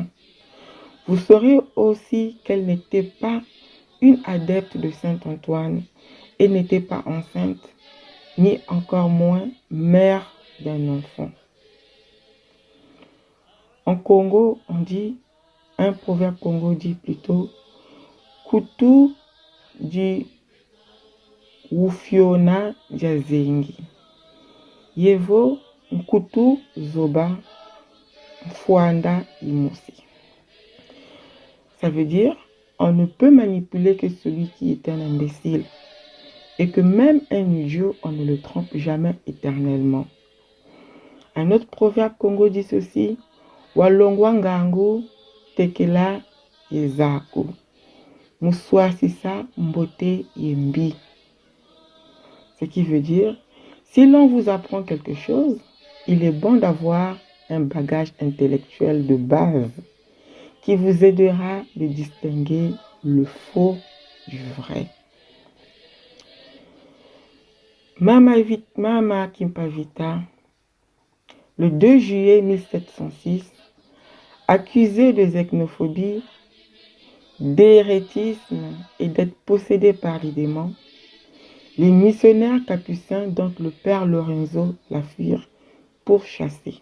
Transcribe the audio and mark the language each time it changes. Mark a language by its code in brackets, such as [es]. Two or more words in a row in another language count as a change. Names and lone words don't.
[fr] Vous saurez aussi qu'elle n'était pas une adepte de Saint Antoine et n'était pas enceinte, ni encore moins mère d'un enfant. En Congo, on dit, un proverbe Congo dit plutôt, [kg] Kutu di Wufiona Jazengi. Yevo Nkutu Zoba Mfuanda Imosi. [fr] Ça veut dire, on ne peut manipuler que celui qui est un imbécile. Et que même un idiot, on ne le trompe jamais éternellement. Un autre proverbe Congo dit ceci, [kg] Walongwa ngangu tekela yezaku. Muswa sisa mbote yembi. [fr] Ce qui veut dire, si l'on vous apprend quelque chose, il est bon d'avoir un bagage intellectuel de base qui vous aidera de distinguer le faux du vrai. Mama Kimpavita, le 2 juillet 1706, accusée de xénophobie, d'hérétisme et d'être possédée par les démons, les missionnaires capucins, dont le père Lorenzo, la fuirent pourchassés.